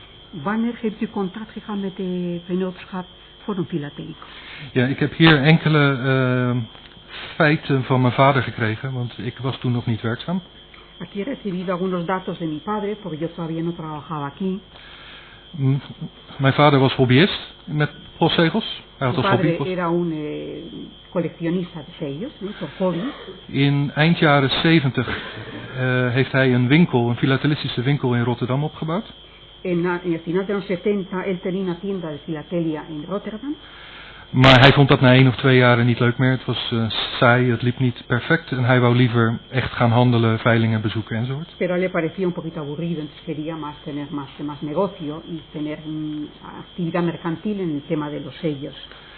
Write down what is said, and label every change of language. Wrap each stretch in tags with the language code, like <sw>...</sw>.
<nl>Wanneer hebt u contact gehad met de vennootschap Forum Filatélico? Ja, ik heb hier enkele feiten van mijn vader gekregen, want ik was toen nog niet werkzaam.</nl> <es>Aquí he recibido algunos datos de mi padre, porque yo todavía no trabajaba aquí.</es> <nl>Mijn vader was hobbyist met postzegels. Hij had als hobby</nl> <es>era un coleccionista de sellos, por hobby.</es> <nl>In eind jaren 70 heeft hij een winkel, een filatelistische winkel in Rotterdam opgebouwd.</nl> <es>En el final de los 70 él tenía una tienda de filatelia en Rotterdam.</es> <nl>Maar hij vond dat na 1 of 2 jaren niet leuk meer. Het was saai, het liep niet perfect. En hij wou liever echt gaan handelen, veilingen bezoeken enzovoort.</nl> <es>Pero le parecía un poquito aburrido, entonces quería tener más negocio y tener actividad mercantil en el tema de los sellos.</es>